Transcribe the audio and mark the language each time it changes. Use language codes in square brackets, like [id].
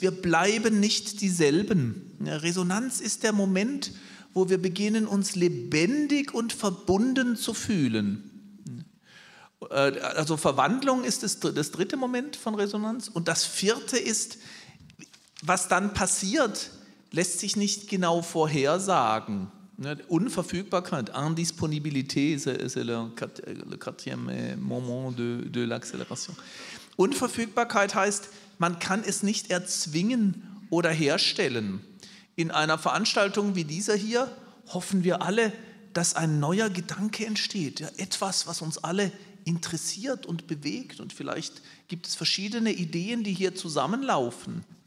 [de] Wir bleiben nicht dieselben. Resonanz ist der Moment, wo wir beginnen, uns lebendig und verbunden zu fühlen. Also Verwandlung ist das dritte Moment von Resonanz. Und das vierte ist, was dann passiert, lässt sich nicht genau vorhersagen. [fr] Unverfügbarkeit, Indisponibilité, c'est le quatrième moment de l'accélération. [de] Unverfügbarkeit heißt, man kann es nicht erzwingen oder herstellen. In einer Veranstaltung wie dieser hier hoffen wir alle, dass ein neuer Gedanke entsteht, ja, etwas, was uns alle interessiert und bewegt, und vielleicht gibt es verschiedene Ideen, die hier zusammenlaufen.